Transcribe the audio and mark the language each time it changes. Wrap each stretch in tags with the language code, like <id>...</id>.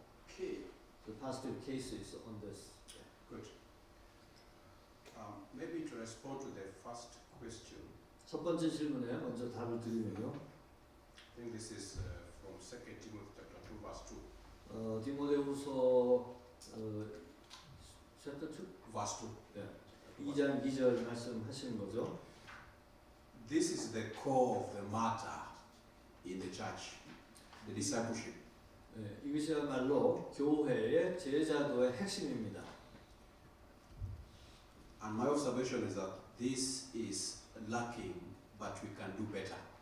<en>Okay, The positive cases on this. good. Maybe to respond to the first question,</en> <ko>첫 번째 질문에 먼저 답을 드리면요.</ko> <en>I think this is from 2 Timothy chapter 2 verse 2.</en> <ko>디모데후서</ko> <en>chapter</en> <ko>2?</ko> <en>Verse 2.</en> <ko>네. 2장 2절 말씀하시는 거죠.</ko> <en>This is the core of the matter in the church, the discipleship.</en> <ko>네, 이것이야말로 교회의 제자도의 핵심입니다.</ko> <en>And my observation is that this is lacking, but we can do better.</en>